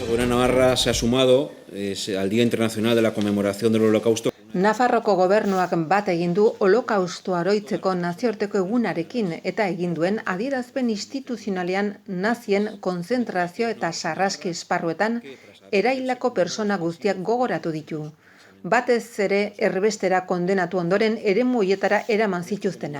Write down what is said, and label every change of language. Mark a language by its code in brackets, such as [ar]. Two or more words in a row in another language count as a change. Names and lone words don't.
[es] Navarra se ha sumado al Día Internacional de la Conmemoración del Holocausto. [eu] Nafarroko gobernuak bat egin du holokaustoa oroitzeko nazioarteko egunarekin eta egin duen adierazpen instituzionalean nazien konzentrazio eta sarraski esparruetan eraildako persona guztiak gogoratu ditu. Batez ere erbestera kondenatu ondoren eremu horietara eraman zituztenak.